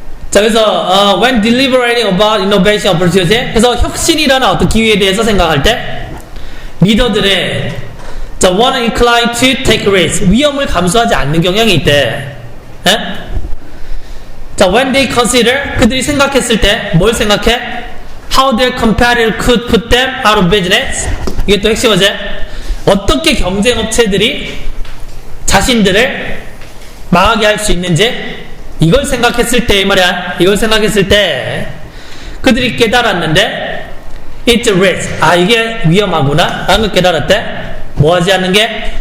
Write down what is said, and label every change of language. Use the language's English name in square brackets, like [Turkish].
[Korean] 자, 그래서 [English] when deliberating about innovation opportunity, [Korean] 그래서 혁신이라는 어떤 기회에 대해서 생각할 때 리더들의 자, [English] one inclined to take risk, [Korean] 위험을 감수하지 않는 경향이 있대. 에? 자, [English] when they consider, [Korean] 그들이 생각했을 때 뭘 생각해? [English] How their competitor could put them out of business. [Korean] 이게 또 핵심이지. 어떻게 경쟁업체들이 자신들을 망하게 할 수 있는지 이걸 생각했을 때 이 말이야. 이걸 생각했을 때 그들이 깨달았는데 [English] it's a risk. [Korean] 아, 이게 위험하구나 라는 걸 깨달았대. 뭐 하지 않는 게?